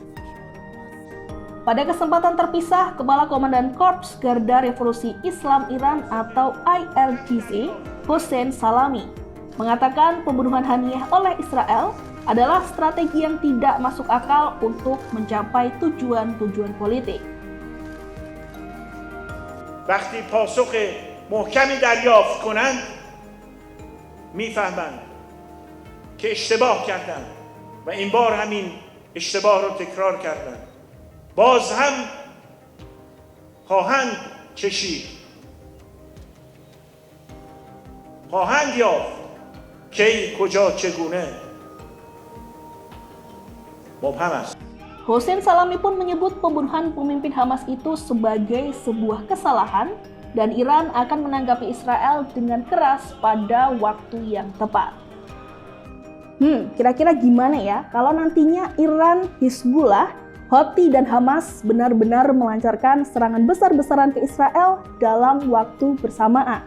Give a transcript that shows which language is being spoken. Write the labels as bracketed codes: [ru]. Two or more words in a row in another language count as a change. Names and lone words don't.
[id] Pada kesempatan terpisah, Kepala Komandan Korps Garda Revolusi Islam Iran atau IRGC, Hossein Salami, mengatakan pembunuhan Haniyeh oleh Israel adalah strategi yang tidak masuk akal untuk mencapai tujuan-tujuan politik. [fa] وقتی پاسخ محکمی دریافت کنند میفهمند که اشتباه کردند و این بار همین اشتباه رو تکرار کردند. باز هم خواهند چشید، خواهند یافت کی کجا چگونه مبهم است. [id] Hossein Salami pun menyebut pembunuhan pemimpin Hamas itu sebagai sebuah kesalahan dan Iran akan menanggapi Israel dengan keras pada waktu yang tepat. Kira-kira gimana ya kalau nantinya Iran, Hizbullah, Houthi dan Hamas benar-benar melancarkan serangan besar-besaran ke Israel dalam waktu bersamaan?